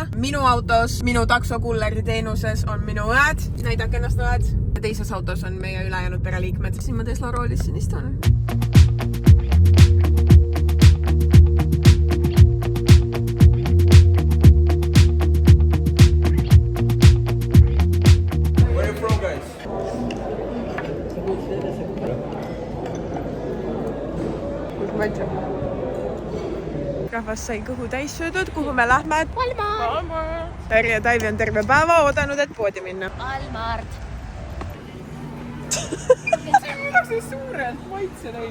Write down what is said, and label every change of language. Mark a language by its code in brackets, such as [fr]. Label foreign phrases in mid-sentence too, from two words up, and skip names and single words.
[et] Minu autos, minu taksokulleri teenuses on minu õed. Näidake ennast õed. Teises autos on meie ülejäänud pereliikmed. Siin ma Tesla roolis siin istun. [en] Where are you from, guys? [et] Rahvas sai kõhu täis söödud, kuhu me lähme? Terje ja Taivi on terve päeva oodanud, et poodi minna. Almart. See suured maitse neid.